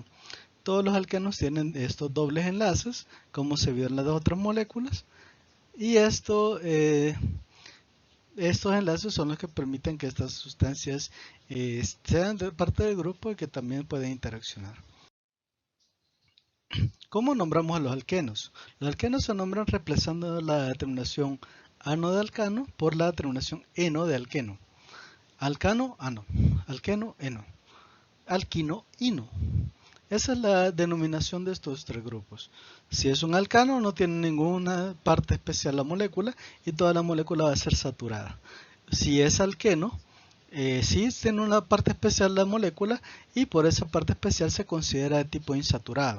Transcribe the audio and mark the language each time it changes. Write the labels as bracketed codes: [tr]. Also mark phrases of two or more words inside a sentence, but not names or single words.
[es] Todos los alquenos tienen estos dobles enlaces, como se vio en las otras moléculas, y estos enlaces son los que permiten que estas sustancias sean parte del grupo y que también pueden interaccionar. ¿Cómo nombramos a los alquenos? Los alquenos se nombran reemplazando la terminación ano de alcano por la terminación eno de alqueno. Alcano, ano. Alqueno, eno. Alquino, ino. Esa es la denominación de estos tres grupos. Si es un alcano, no tiene ninguna parte especial la molécula y toda la molécula va a ser saturada. Si es alqueno, sí tiene una parte especial la molécula y por esa parte especial se considera de tipo insaturado.